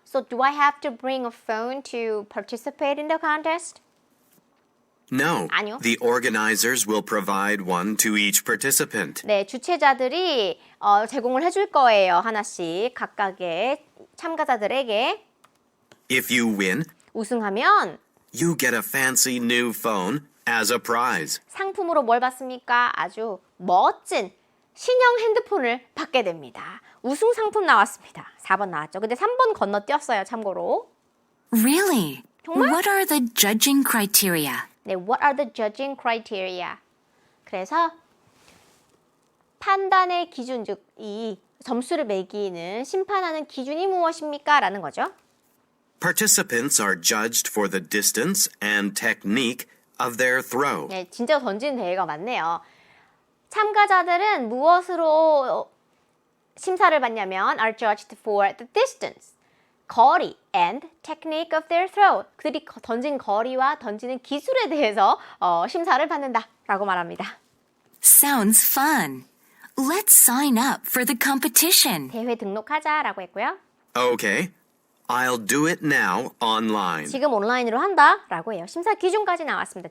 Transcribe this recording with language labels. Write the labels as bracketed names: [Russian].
[English] So do I have to bring a phone to participate in the contest? No, [Korean] 아니요. [English] the organizers will provide one to each participant. [Korean] 네, 주최자들이 제공을 해줄 거예요. 하나씩 각각의 참가자들에게. [English] If you win, [Korean] 우승하면 [English] you get a fancy new phone as a prize. [Korean] 상품으로 뭘 받습니까? 아주 멋진 신형 핸드폰을 받게 됩니다. 우승 상품 나왔습니다. 4번 나왔죠. 근데 3번 건너뛰었어요. 참고로. [English] Really? [Korean] 정말? [English] What are the judging criteria? 네, what are the judging criteria? [Korean] 그래서 판단의 기준, 즉 이 점수를 매기는 심판하는 기준이 무엇입니까? 라는 거죠. [English] Participants are judged for the distance and technique of their throw. [Korean] 네, 진짜 던지는 대회가 많네요. 참가자들은 무엇으로 심사를 받냐면 [English] are judged for the distance, [Korean] 거리 [English] and technique of their throw. [Korean] 그들이 던진 거리와 던지는 기술에 대해서 심사를 받는다라고 말합니다. [English] Sounds fun. Let's sign up for the competition. [Korean] 대회 등록하자라고 했고요. [English] Okay, I'll do it now online. [Korean] 지금 온라인으로 한다라고 해요. 심사 기준까지 나왔습니다.